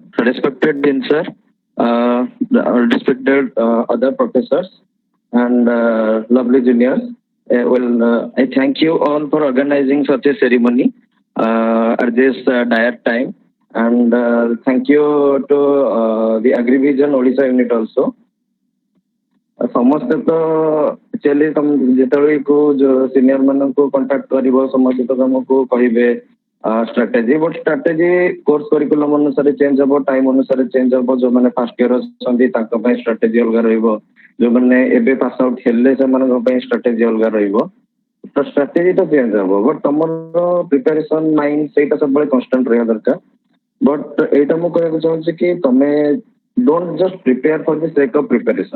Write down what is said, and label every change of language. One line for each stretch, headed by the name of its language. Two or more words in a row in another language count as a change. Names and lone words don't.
English: Respected Dean Sir, respected other professors, and lovely juniors. I thank you all for organizing such a ceremony at this dire time, and thank you to the Agrivision Odisha unit also.
Odia: ସମସ୍ତେ ତ ଆକ୍ଚୁଆଲି ଯେତେବେଳେ ସିନିୟର ମାନଙ୍କୁ କଣ୍ଟାକ୍ଟ କରିବ ସମସ୍ତେ ତ ତମକୁ କହିବେ
English: strategy, but strategy course curriculum
Odia: ଅନୁସାରେ ଚେଞ୍ଜ ହବ, ଟାଇମ ଅନୁସାରେ ଚେଞ୍ଜ ହବ। ଯୋଉମାନେ
English: first year
Odia: ଅଛନ୍ତି ତାଙ୍କ ପାଇଁ strategy ଅଲଗା ରହିବ, ଯୋଉମାନେ ଏବେ
English: pass out
Odia: ହେଲେ ସେମାନଙ୍କ ପାଇଁ strategy ଅଲଗା ରହିବ। ତ strategy ତ ଚେଞ୍ଜ ହବ, ବଟ୍ ତମର
English: preparation mind
Odia: ସେଇଟା ସବୁବେଳେ କନଷ୍ଟାଣ୍ଟ ରହିବା ଦରକାର। ବଟ୍ ଏଇଟା ମୁଁ କହିବାକୁ ଚାହୁଁଛି କି ତମେ
English: don't just prepare for the sake of preparation.